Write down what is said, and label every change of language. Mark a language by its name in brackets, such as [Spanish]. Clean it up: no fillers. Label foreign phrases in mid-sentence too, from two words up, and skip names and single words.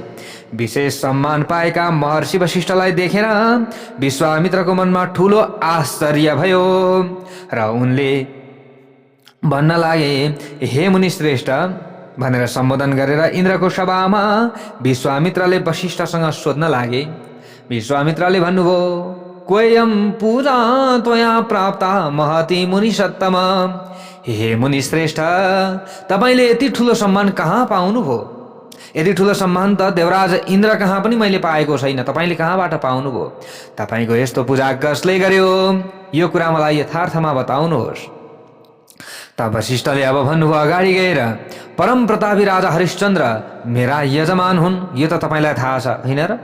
[Nepali] विशेष सम्मान पाएका महर्षि वशिष्ठलाई देखेर विश्वामित्रको मनमा ठूलो आश्चर्य भयो र उनले भन्न लागे, हे मुनि श्रेष्ठ भनेर सम्बोधन गरेर इन्द्रको सभामा विश्वामित्रले वशिष्ठसँग सोध्न लागे। विश्वामित्रले भन्नुभयो, [Sanskrit] क्वयं पूजा त्वया प्राप्ता महति मुनि सत्तम। [Nepali] हे मुनि श्रेष्ठ, तपाईले यति ठुलो सम्मान कहाँ पाउनुभयो? यति ठुलो सम्मान त देवराज इन्द्र कहाँ पनि मैले पाएको छैन। तपाईले कहाँबाट पाउनुभयो? तपाईको यस्तो पूजा कसले गर्यो? यो कुरा मलाई यथार्थमा बताउनुहोस्। तब वशिष्ठले अब भन्नुभयो, अगाडि गएर, परम प्रतापी राजा हरिश्चन्द्र मेरा यजमान हुन्, यो त तपाईलाई थाहा छ, होइन र?